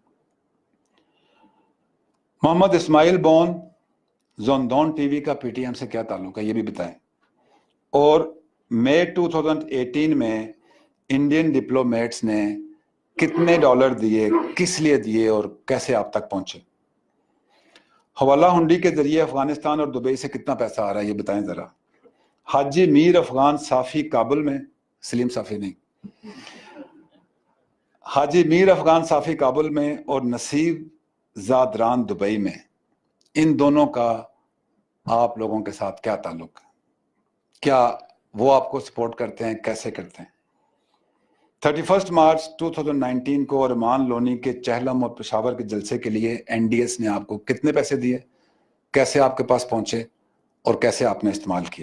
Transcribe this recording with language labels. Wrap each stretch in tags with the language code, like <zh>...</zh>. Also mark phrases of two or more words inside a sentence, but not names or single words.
<ur>محمد اسماعیل بون زوندون ٹی وی کا پی ٹی ایم سے کیا تعلق ہے، یہ بھی بتائیں. اور مئی 2018 میں</ur> <en>Indian diplomats</en> <ur>نے کتنے ڈالر دیے، کس لیے دیے اور کیسے آپ تک پہنچے. حوالہ ہنڈی کے ذریعے افغانستان اور دبئی سے کتنا پیسہ آ رہا ہے یہ بتائیں ذرا. حاجی میر افغان صافی کابل میں، سلیم صافی نہیں، حاجی میر افغان صافی کابل میں اور نصیب زادران دبئی میں، ان دونوں کا آپ لوگوں کے ساتھ کیا تعلق ہے؟ کیا وہ آپ کو سپورٹ کرتے ہیں؟ کیسے کرتے ہیں؟ 31 مارچ 2019 کو ارمان لونی کے چہلم اور پشاور کے جلسے کے لیے این ڈی ایس نے آپ کو کتنے پیسے دیے، کیسے آپ کے پاس پہنچے اور کیسے آپ نے استعمال کیے.</ur>